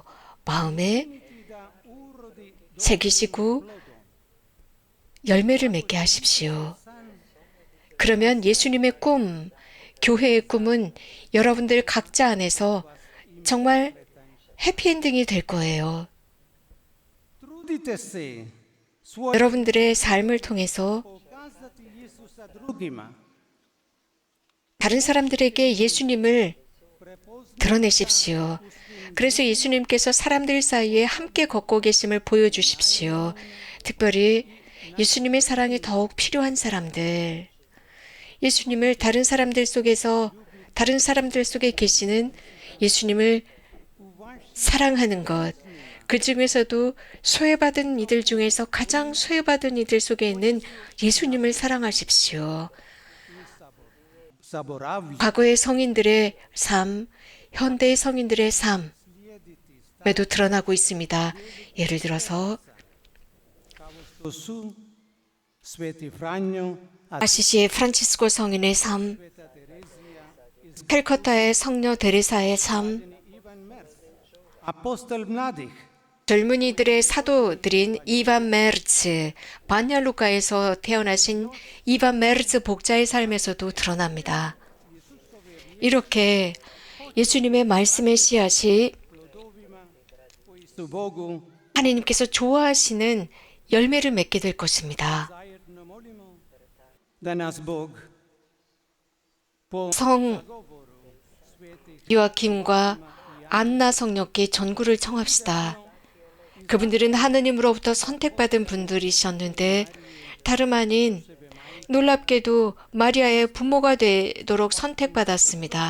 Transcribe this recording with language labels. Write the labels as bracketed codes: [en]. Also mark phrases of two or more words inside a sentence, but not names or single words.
[ko] 마음에 새기시고 열매를 맺게 하십시오. 그러면 예수님의 꿈, 교회의 꿈은 여러분들 각자 안에서 정말 해피엔딩이 될 거예요. [hr] trudite se svoj [ko] 여러분들의 삶을 통해서 [hr] pokazati Isusa drugima. [ko] 다른 사람들에게 예수님을 드러내십시오. 그래서 예수님께서 사람들 사이에 함께 걷고 계심을 보여주십시오. 특별히 예수님의 사랑이 더욱 필요한 사람들, 예수님을 다른 사람들 속에 계시는 예수님을 사랑하는 것, 그 중에서도 소외받은 이들 중에서 가장 소외받은 이들 속에 있는 예수님을 사랑하십시오. [hr] Zaboravlja [ko] 과거의 성인들의 삶, 현대의 성인들의 삶에도 드러나고 있습니다. 예를 들어서 [hr] što su Sveti Franjo, a [ko] 아시시의 프란치스코 성인의 삶, [hr] Sveta Terezija, [ko] 캘커타의 성녀 데레사의 삶, [hr] Ivan Mers, apostol mladih, [ko] 젊은이들의 사도들인 이반 메르츠, 바냐루카에서 태어나신 이반 메르츠 복자의 삶에서도 드러납니다. 이렇게 예수님의 말씀의 씨앗이 [hr] plodovima koji su Bogu [ko] 하나님께서 좋아하시는 열매를 맺게 될 것입니다. [hr] zajedno molimo da nas Bog po [ko] 성 요아킴과 안나 성녀께 전구를 청합시다. 그분들은 하느님으로부터 선택받은 분들이셨는데 다름 아닌 놀랍게도 마리아의 부모가 되도록 선택받았습니다.